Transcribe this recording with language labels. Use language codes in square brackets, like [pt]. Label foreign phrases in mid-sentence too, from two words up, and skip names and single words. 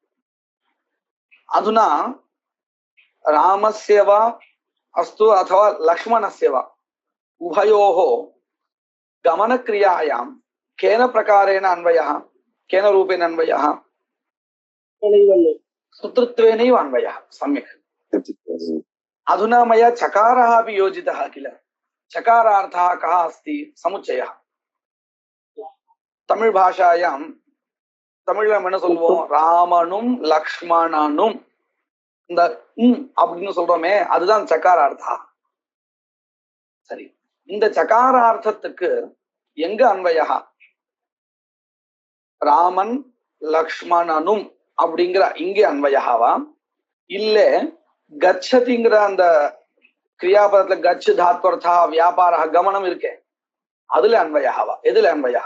[sa] अधुना रामस्य वा अस्तु अथवा लक्ष्मणस्य वा उभयोः गमनक्रियायां केन प्रकारेण अन्वयः केन रूपेण अन्वयः कर्तृत्वेनैव अन्वयः। सम्यक्। अधुना मया चकारः अपि योजितः किल। चकारार्थः कः अस्ति समुच्चयः। तमिळ् भाषायां [ta] तमिழ்ல என்ன சொல்வோம் ராமனும் லக்ஷ்மணனும் இந்த அப்படின்னு சொல்றோமே அதுதான் சகாரார்த்தா. சரி இந்த சகாரார்த்தத்துக்கு எங்க அன்வயா ராமன் லக்ஷ்மணனும் அப்படிங்கிற இங்கே அன்வயாவா இல்ல கச்சதிங்கிற அந்த கிரியாபதத்துல கச்சு தாத்வர்த்தா வியாபார கமனம் இருக்கே அதுல அன்வயாவா எதுல அன்வயா